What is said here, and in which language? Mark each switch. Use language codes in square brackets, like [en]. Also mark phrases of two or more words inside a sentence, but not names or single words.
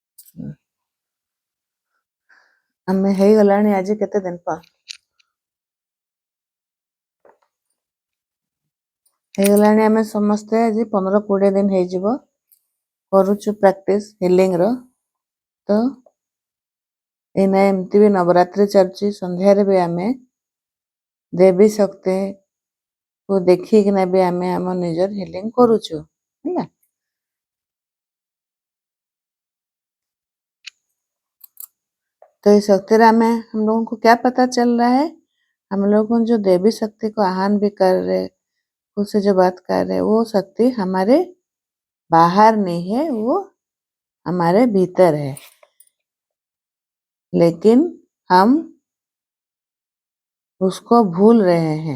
[or] ଆମେ ହେଇଗଲାଣି ଆଜି କେତେ ଦିନ ହେଇଗଲାଣି ଆମେ ସମସ୍ତେ ଆଜି 15-20 ଦିନ ହେଇଯିବ କରୁଛୁ [en] practice healing. [or] ତ ଏଇନା ଏମିତି ବି ନବରାତ୍ରି ଚାଲୁଛି, ସନ୍ଧ୍ୟାରେ ବି ଆମେ ଦେବୀ ଶକ୍ତିକୁ ଦେଖିକିନା ବି ଆମେ ଆମ ନିଜର ହିଲିଂ କରୁଛୁ ହେଲା। [hi] तो इस शक्ति में हम लोगों को क्या पता चल रहा है, हम लोगों जो देवी शक्ति को आह्वान भी कर रहे, उससे जो बात कर रहे, वो शक्ति हमारे बाहर नहीं है, वो हमारे भीतर है, लेकिन हम उसको भूल रहे हैं।